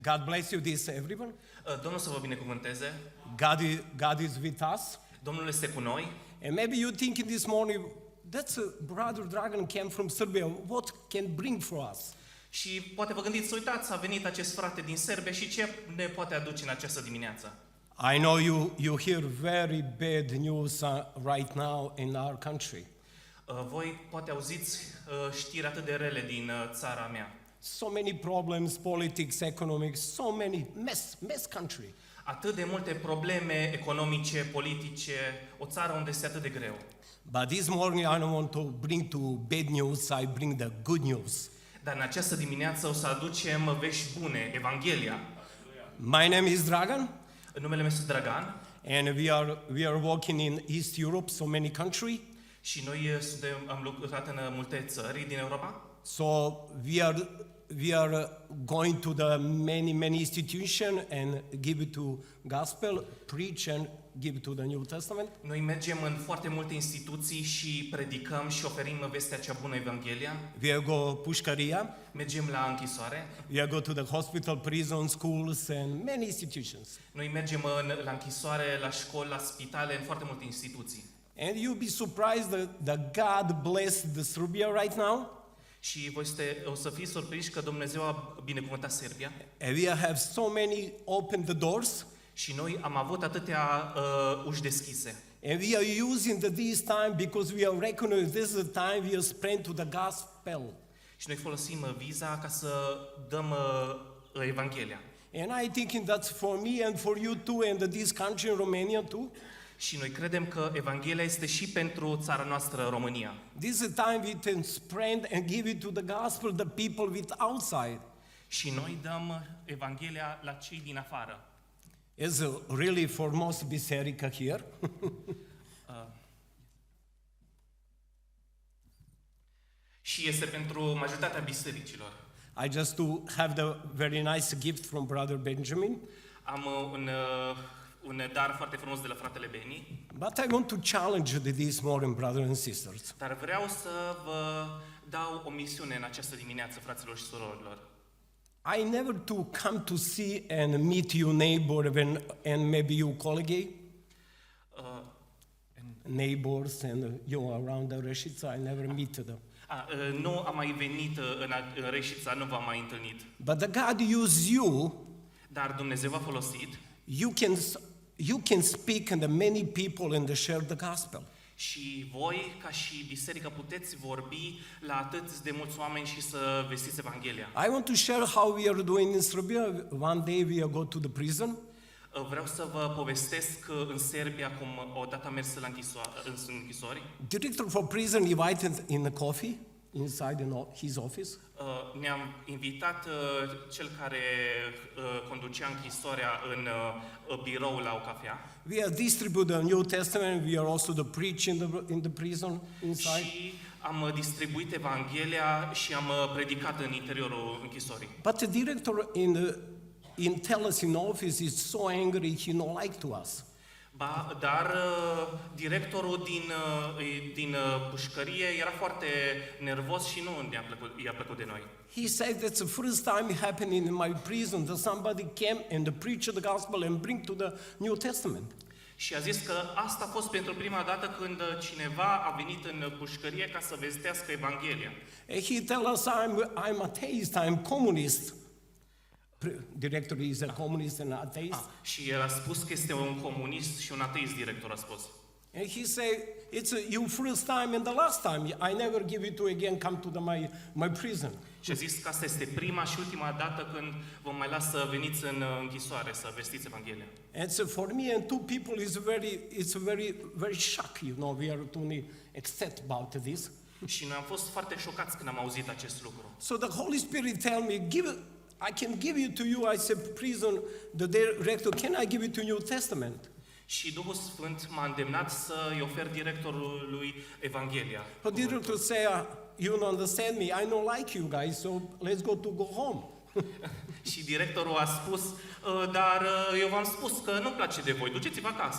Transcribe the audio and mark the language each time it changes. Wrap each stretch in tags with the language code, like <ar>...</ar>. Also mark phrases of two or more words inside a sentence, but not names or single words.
<en>God bless you, this everyone.</en> <ro>Domnul să vă binecuvânteze.</ro> <en>God is with us.</en> <ro>Domnul este cu noi.</ro> <en>And maybe you thinking this morning, that's a brother Dragan came from Serbia. What can bring for us?</en> <ro>Și poate vă gândiți, uitați, a venit acest frate din Serbia și ce ne poate aduce în această dimineață?</ro> <en>I know you hear very bad news right now in our country.</en> <ro>Voi poate auziți știri atât de rele din țara mea.</ro> <en>So many problems, politics, economics, so many mess country.</en> <ro>Atât de multe probleme economice, politice, o țară unde este atât de greu.</ro> <en>But this morning I don't want to bring to bad news, I bring the good news.</en> <ro>Dar în această dimineață o să aducem vești bune, Evanghelia.</ro> <en>My name is Dragan.</en> <ro>Numele meu este Dragan.</ro> <en>And we are working in East Europe, so many countries.</en> <ro>Și noi am lucrat în multe țări din Europa.</ro> <en>So we are going to the many institution and give it to gospel, preach and give it to the New Testament.</en> <ro>Noi mergem în foarte multe instituții și predicăm și oferim vestea cea bună, Evanghelia.</ro> <en>We go pușcăria.</en> <ro>Mergem la închisoare.</ro> <en>We go to the hospital, prison, schools and many institutions.</en> <ro>Noi mergem la închisoare, la școli, la spitale, în foarte multe instituții.</ro> <en>And you'll be surprised that God blessed the Serbia right now.</en> <ro>Și voi o să fiți surprinși că Dumnezeu a binecuvântat Serbia.</ro> <en>And we have so many open the doors.</en> <ro>Și noi am avut atâtea uși deschise.</ro> <en>And we are using this time because we are recognizing this is the time we are spent to the gospel.</en> <ro>Și noi folosim viza ca să dăm Evanghelia.</ro> <en>And I think that's for me and for you too and this country in Romania too.</en> <ro>Și noi credem că Evanghelia este și pentru țara noastră, România.</ro> <en>This is a time we can spread and give it to the gospel the people with outside.</en> <ro>Și noi dăm Evanghelia la cei din afară.</ro> <en>It's a really foremost biserica here.</en> <ro>Și este pentru majoritatea bisericilor.</ro> <en>I just to have the very nice gift from Brother Benjamin.</en> <ro>Am un dar foarte frumos de la fratele Beni.</ro> <en>But I want to challenge this morning, brothers and sisters.</en> <ro>Dar vreau să vă dau o misiune în această dimineață, fraților și surorilor.</ro> <en>I never to come to see and meet your neighbor and maybe your colleague. Neighbors and you around the Reșița, I never meet them.</en> <ro>Nu am mai venit în Reșița, nu v-am mai întâlnit.</ro> <en>But the God used you.</en> <ro>Dar Dumnezeu v-a folosit.</ro> <en>You can speak and the many people and share the gospel.</en> <ro>Și voi, ca și biserică, puteți vorbi la atât de mulți oameni și să vestiți Evanghelia.</ro> <en>I want to share how we are doing in Serbia. One day we go to the prison.</en> <ro>Vreau să vă povestesc în Serbia cum odată am mers la închisori.</ro> <en>Director for prison invited in the coffee inside his office.</en> <ro>Ne-am invitat cel care conducea închisoarea în birou la o cafea.</ro> <en>We are distribute the New Testament. We are also the preach in the prison inside.</en> <ro>Și am distribuit Evanghelia și am predicat în interiorul închisorii.</ro> <en>But the director in tell us in office is so angry he no like to us.</en> <ro>Dar directorul din pușcărie era foarte nervos și nu i-a plăcut de noi.</ro> <en>He said that's the first time it happened in my prison that somebody came and preached the gospel and bring to the New Testament.</en> <ro>Și a zis că asta a fost pentru prima dată când cineva a venit în pușcărie ca să vestească Evanghelia.</ro> <en>And he tell us I'm atheist, I'm communist. Director is a communist and atheist.</en> <ro>Și el a spus că este un comunist și un ateist, director a spus.</ro> <en>And he said, it's your first time and the last time. I never give it to again come to my prison.</en> <ro>Și a zis că asta este prima și ultima dată când vă mai las să veniți în închisoare să vestiți Evanghelia.</ro> <en>And so for me and two people it's very shock, you know, we are only accept about this.</en> <ro>Și noi am fost foarte șocați când am auzit acest lucru.</ro> <en>So the Holy Spirit tell me, I can give it to you. I said, prison, the director, can I give it to New Testament?</en> <ro>Și Duhul Sfânt m-a îndemnat să-i ofer directorului Evanghelia.</ro> <en>The director say, you don't understand me. I don't like you guys, so let's go home.</en> <ro>Și directorul a spus, dar eu v-am spus că nu-mi place de voi, duceți-vă acasă.</ro>